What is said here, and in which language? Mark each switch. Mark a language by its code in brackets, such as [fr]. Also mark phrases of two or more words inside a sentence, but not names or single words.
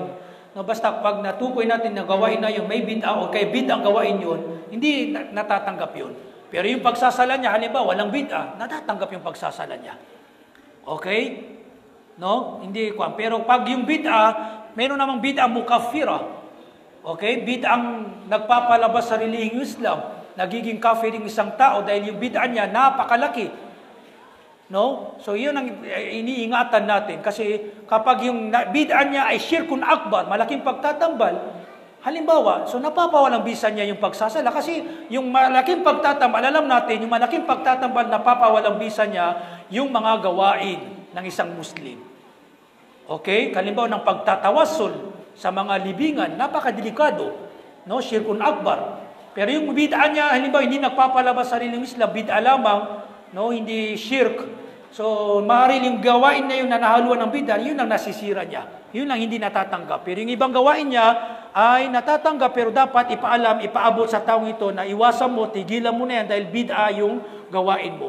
[tl] No, basta pag natukoy natin na gawain na yun, may bid'ah o kay bid'ah ang gawain yun, hindi natatanggap yun. Pero yung pagsasala niya, halimbawa, walang bid'ah, natatanggap yung pagsasala niya. Okay? No? Hindi kwan. Pero pag yung bid'ah, meron namang [ar] bid'ah mukaffira. [tl] Okay? Bid'ah ang nagpapalabas sa relihiyong Islam. Nagiging kafir yung isang tao dahil yung bid'ah niya napakalaki. No? So yun ang iniingatan natin. Kasi kapag yung bid'ah niya ay [ar] syirkun akbar, [tl] malaking pagtatambal, halimbawa, so napapawalang bisa niya yung pagsasala kasi yung malaking pagtatambal, alam natin, yung malaking pagtatambal napapawalang bisa niya yung mga gawain ng isang Muslim. Okay? Halimbawa ng pagtatawasul sa mga libingan, napakadelikado. No? [ar] Syirkun akbar. [tl] Pero yung bid'ah niya, halimbawa, hindi nagpapalabas sa rilong Islam, bid'ah lamang, no? Hindi shirk. So, maaaring yung gawain na yun na nahaluan ng bid'ah, yun ang nasisira niya. Yun ang hindi natatanggap. Pero yung ibang gawain niya ay natatanggap, pero dapat ipaalam, ipaabot sa taong ito na iwasan mo, tigilan mo na yan dahil bid'ah yung gawain mo.